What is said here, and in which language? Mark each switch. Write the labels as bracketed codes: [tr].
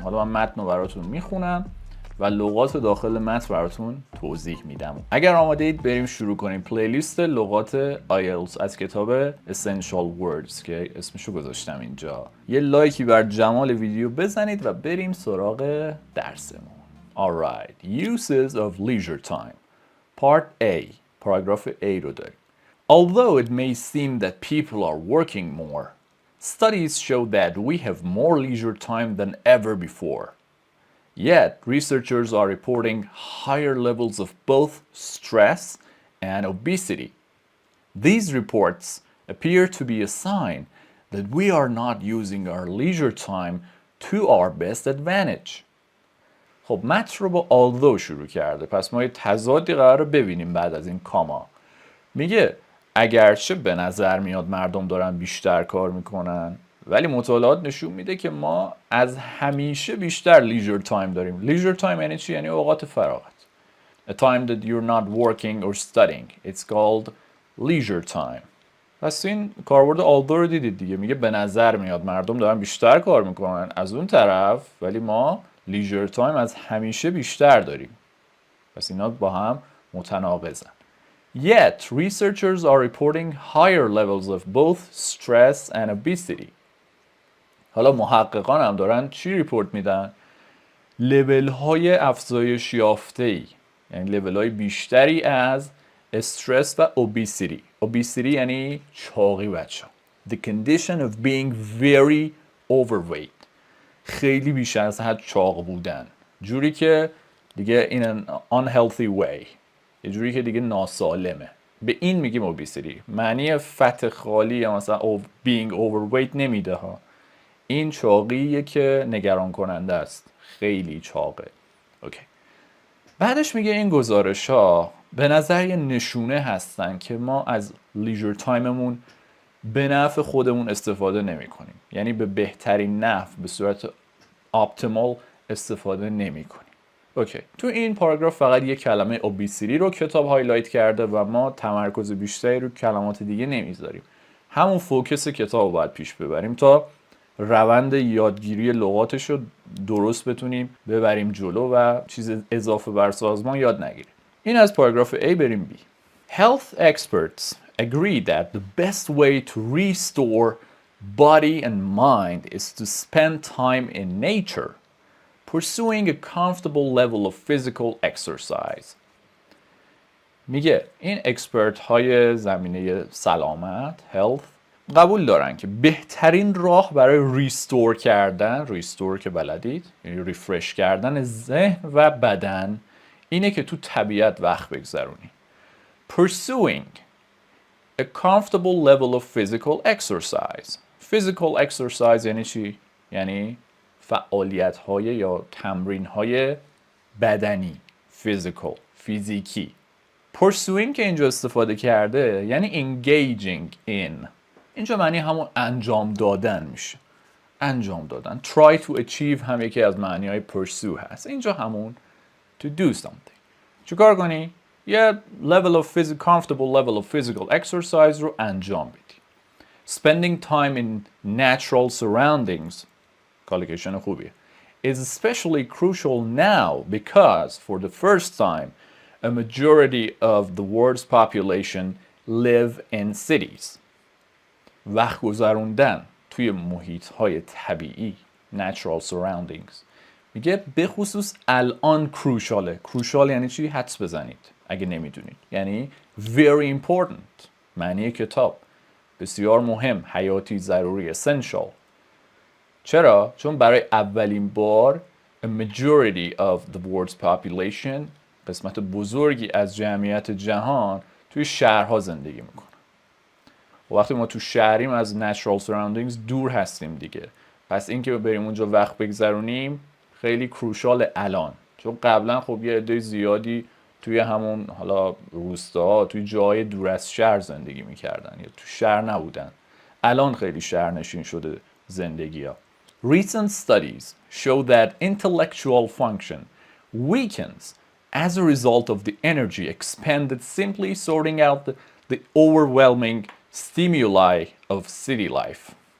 [fa] حالا من متن رو براتون میخونم و لغات داخل متن براتون توضیح میدم. اگر آماده اید بریم شروع کنیم. پلیلیست لغات آیلتس از کتاب Essential Words که اسمشو گذاشتم اینجا. یه لایکی بر جمال ویدیو بزنید و بریم سراغ درسمون. [en] Alright, uses of leisure time. Part A. [fa] پاراگراف A رو داریم. [en] Although it may seem that people are working more, studies show that we have more leisure time than ever before. Yet, researchers are reporting higher levels of both stress and obesity. These reports appear to be a sign that we are not using our leisure time to our best advantage. [fa] خب متن رو با although شروع کرده، پس ما یه تضادی قراره ببینیم بعد از این کاما. میگه اگرچه به نظر میاد مردم دارن بیشتر کار میکنن، ولی مطالعات نشون میده که ما از همیشه بیشتر لیژر تایم داریم. لیژر تایم یعنی چی؟ یعنی اوقات فراغت. [en] A time that you're not working or studying. It's called leisure time. [fa] پس این کاربرد although رو دیدید دیگه. میگه به نظر میاد مردم دارن بیشتر کار میکنن از اون طرف، ولی ما لیژر تایم از همیشه بیشتر داریم. پس اینا با هم متناقضن. Yet, researchers are reporting higher levels of both stress and obesity. حالا محققان هم دارن چی ریپورت میدن؟ لول های افزایش یافته‌ای، یعنی لول های بیشتری از استرس و اوبیسیتی. اوبیسیتی یعنی چاقی بچه. [en] The condition of being very overweight. [fa] خیلی بیش از حد چاق بودن. جوری که دیگه [en] in an unhealthy way. [fa] یه جوری که دیگه ناسالمه. به این میگیم اوبیسیتی. معنی فت خالی یا مثلا [en] being overweight [fa] نمیده ها. این چاقیه که نگران کننده است. خیلی چاقه. اوکی. بعدش میگه این گزارش ها به نظر یه نشونه هستن که ما از لیژر تایممون به نفع خودمون استفاده نمی کنیم. یعنی به بهترین نحو به صورت اپتیمال استفاده نمی کنیم. اوکی. تو این پاراگراف فقط یه کلمه اوبیسیتی رو کتاب هایلایت کرده و ما تمرکز بیشتری رو کلمات دیگه نمیذاریم. همون فوکس کتاب رو باید پیش ببریم تا روند یادگیری لغاتش رو درست بتونیم ببریم جلو و چیز اضافه بر سازمان یاد نگیریم. این از پاراگراف A بریم B. [en] Health experts agree that the best way to restore body and mind is to spend time in nature, pursuing a comfortable level of physical exercise. [fa] میگه این اکسپرت های زمینه سلامت health قبول دارن که بهترین راه برای ریستور کردن، ریستور که بلدید یعنی ریفرش کردن ذهن و بدن اینه که تو طبیعت وقت بگذرونی. [en] Pursuing a comfortable level of physical exercise. Physical exercise [fa] یعنی چی؟ یعنی فعالیت های یا تمرین های بدنی. Physical، فیزیکی. Pursuing که اینجا استفاده کرده یعنی [en] engaging in. [fa] اینجا معنی همون انجام دادن میشه. انجام دادن. [en] Try to achieve [fa] هم یکی از معنی های pursue هست. اینجا همون [en] to do something. [fa] چیکار کنی؟ یه [en] comfortable level of physical exercise [fa] رو انجام بدی. [en] Spending time in natural surroundings [fa] کالیکیشن خوبیه. [en] is especially crucial now because for the first time a majority of the world's population live in cities. [fa] وقت گذروندن توی محیط‌های طبیعی [en] natural surroundings [fa] میگه به خصوص الان کروشاله. کروشال یعنی چی؟ حدس بزنید اگه نمیدونید. یعنی [en] very important. [fa] معنی کتاب بسیار مهم، حیاتی، ضروری، essential. چرا؟ چون برای اولین بار [en] a majority of the world's population [fa] قسمت بزرگی از جمعیت جهان توی شهرها زندگی میکنه. و وقتی ما تو شهریم از [en] natural surroundings [fa] دور هستیم دیگه. پس این که بریم اونجا وقت بگذرونیم خیلی کروشال الان. چون قبلا خب یه عده زیادی توی همون حالا روستاها توی جای دور از شهر زندگی میکردن یا تو شهر نبودن. الان خیلی شهرنشین شده زندگی ها. [en] Recent studies show that intellectual function weakens as a result of the energy expended simply sorting out the overwhelming stimuli of city life.